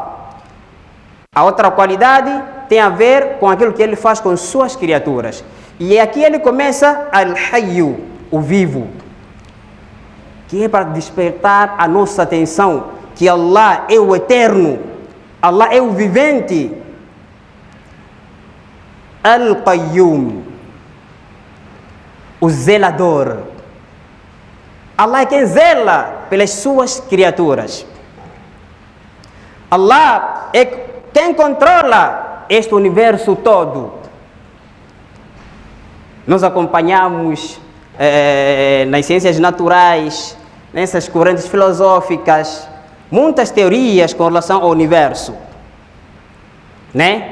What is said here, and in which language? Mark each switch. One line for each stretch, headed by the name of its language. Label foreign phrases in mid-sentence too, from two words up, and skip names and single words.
Portuguese: A outra qualidade tem a ver com aquilo que ele faz com suas criaturas. E aqui ele começa Al-Hayyu, o vivo, que é para despertar a nossa atenção que Allah é o eterno, Allah é o vivente. Al-Qayyum, o zelador. Allah é quem zela pelas suas criaturas. Allah é quem controla este universo todo. Nós acompanhamos nas ciências naturais, nessas correntes filosóficas, muitas teorias com relação ao universo, né?